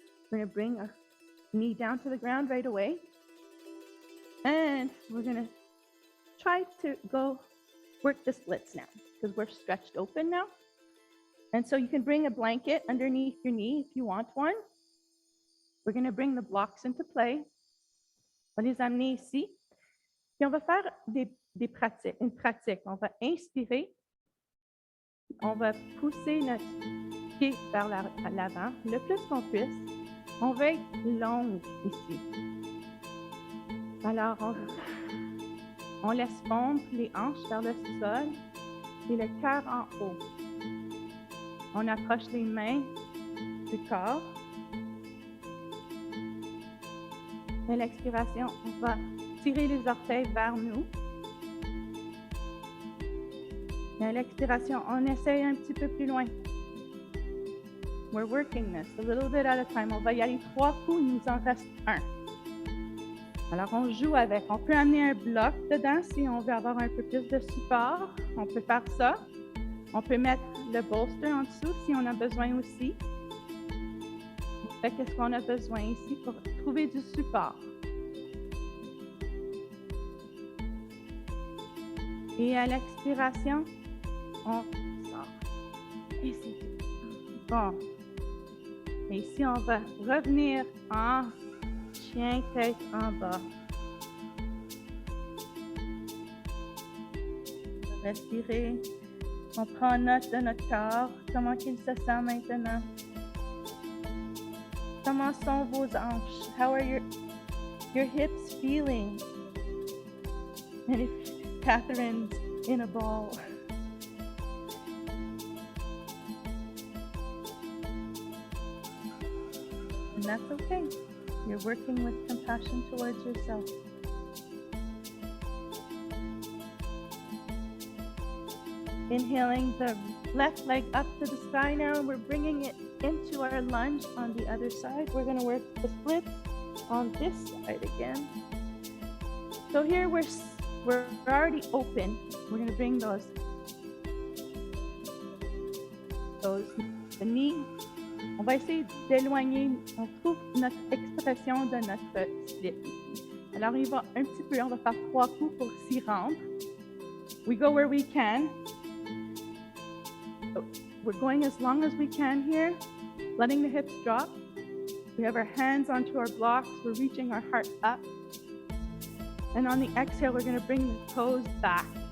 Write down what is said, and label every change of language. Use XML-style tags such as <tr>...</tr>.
<en>We're going to bring our knee down to the ground right away. And we're going to try to go work the splits now because we're stretched open now. And so you can bring a blanket underneath your knee if you want one. We're going to bring the blocks into play.</en> <fr>On va les amener ici. Puis on va faire une pratique. On va inspirer. On va pousser notre pied vers l'avant le plus qu'on puisse. On va être longue ici. Alors, on laisse fondre les hanches vers le sol et le cœur en haut. On approche les mains du corps. À l'expiration, on va tirer les orteils vers nous. Et à l'expiration, on essaye un petit peu plus loin. We're working this a little bit at a time. On va y aller 3 coups, il nous en reste 1. Alors, on joue avec. On peut amener un bloc dedans si on veut avoir un peu plus de support. On peut faire ça. On peut mettre le bolster en dessous si on a besoin aussi. On fait qu'est-ce qu'on a besoin ici pour trouver du support. Et à l'expiration, on sort. Et c'est tout. Bon. Et ici, on va revenir en chien tête en bas. Respirer. On prend note de notre corps. Comment il se sent maintenant? Comment sont vos hanches?</fr> <en>How are your hips feeling? And if Catherine's in a ball. And that's okay. You're working with compassion towards yourself. Inhaling the left leg up to the sky now. We're bringing it into our lunge on the other side. We're going to work the splits on this side again. So here we're already open. We're going to bring the knee.</en> <fr>On va essayer d'éloigner, on trouve notre expression de notre split. Alors, il va un petit peu, on va faire 3 coups pour s'y rendre.</fr> <en>We go where we can. So we're going as long as we can here. letting the hips drop. We have our hands onto our blocks. We're reaching our heart up. And on the exhale, we're going to bring the toes back.</en>